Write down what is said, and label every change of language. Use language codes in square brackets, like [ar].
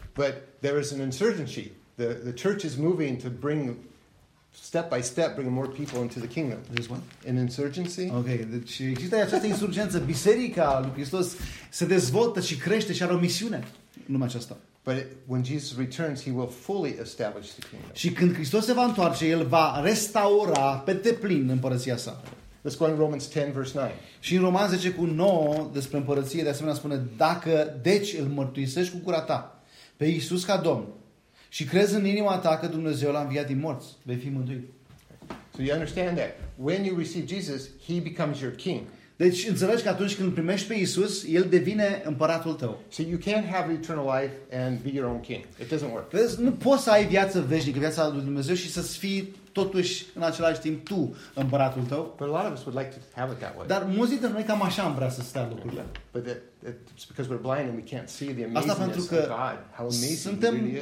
[en] But there is an insurgency. The church is moving to bring step by step bring more people into the kingdom. This one? An insurgency? [ro] Okay, deci există această insurgență, biserica lui Hristos se dezvoltă și crește și are o misiune în lumea aceasta. [en] But when Jesus returns, he will fully establish the kingdom. [ro] Și când Hristos se va întoarce, el va restaura pe deplin împărăția sa. [en] Let's go in Romans 10 verse 9. [ro] Și în Romani 10 cu 9 despre împărăție, de asemenea spune: dacă deci îl mărturisești cu gura ta pe Iisus ca Domn și crezi în inima ta că Dumnezeu l-a înviat din morți, vei fi mântuit. [en] So you understand that when you receive Jesus, he becomes your king. [ro] Deci înțelegi că atunci când primești pe Iisus, el devine împăratul tău. [en] So you can't have eternal life and be your own king. It doesn't work. [ro] Vezi, nu poți să ai viață veșnică, viața lui Dumnezeu și să-ți fii totuși în același timp tu împăratul tău. [en] But a lot of us would like to have it that way. [ro] Dar mulți dintre noi cam așa am vrea să stea lucrurile. [en] Yeah, but it's because we're blind and we can't see the amazingness of God. How amazing he really is.